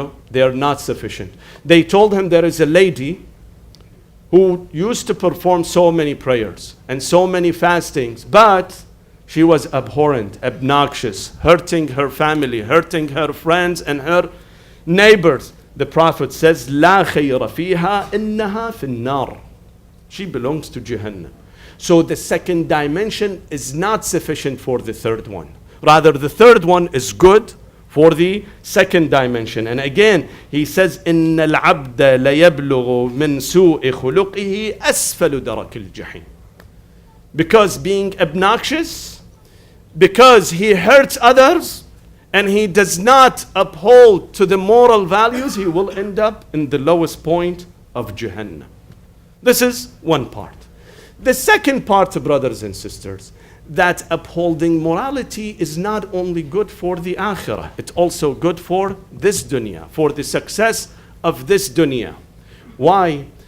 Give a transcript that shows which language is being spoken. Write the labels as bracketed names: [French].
[English] They are not sufficient. They told him there is a lady who used to perform so many prayers and so many fastings, but she was abhorrent, obnoxious, hurting her family, hurting her friends and her neighbors. The Prophet says, [Arabic] لا خير فيها إنها في النار. [English] She belongs to Jahannam. So the second dimension is not sufficient for the third one. Rather, the third one is good for the second dimension. And again, he says, [Arabic] إن العبد ليبلغ من سوء خلقه أسفل درك الجحيم. [English] Because being obnoxious, because he hurts others, and he does not uphold to the moral values, he will end up in the lowest point of Jahannam. This is one part. The second part, brothers and sisters, that upholding morality is not only good for the akhirah, it's also good for this dunya, for the success of this dunya. Why?